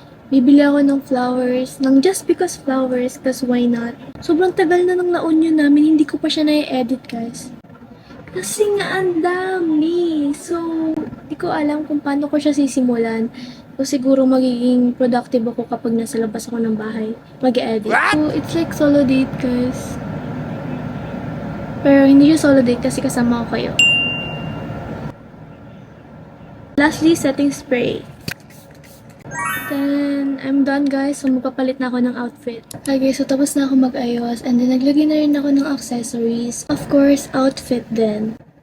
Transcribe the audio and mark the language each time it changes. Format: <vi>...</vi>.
<tl>Bibili ako ng</tl> <en>flowers, ng just because flowers, cause why not?</en> <tl>Sobrang tagal na ng La Union namin, hindi ko pa siya na-edit guys. Kasi nga ang dami. So, di ko alam kung paano ko siya sisimulan. So, siguro magiging productive ako kapag nasa labas ako ng bahay. Mag-edit.</tl> <en>So, it's like solo date guys.</en> <tl>Pero hindi siya solo date kasi kasama ko kayo.</tl> <en>Lastly, setting spray. Then, I'm done guys.</en> <tl>So, magpapalit na ako ng outfit. Okay, so tapos na ako mag-ayos.</tl> <en>And then,</en> <tl>naglagay na rin ako ng accessories.</tl> <en>Of course,</en> <tl>outfit din.</tl>